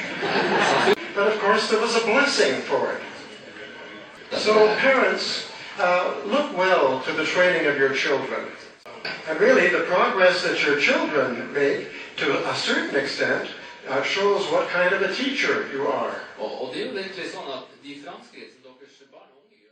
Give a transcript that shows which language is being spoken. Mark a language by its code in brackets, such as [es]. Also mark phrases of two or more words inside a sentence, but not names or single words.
[en] But of course, there was a blessing for it. So parents, look well to the training of your children. And really, the progress that your children make, to a certain extent, shows what kind of a teacher you are. [no] Og det er jo egentlig sånn at de framskritt som deres barn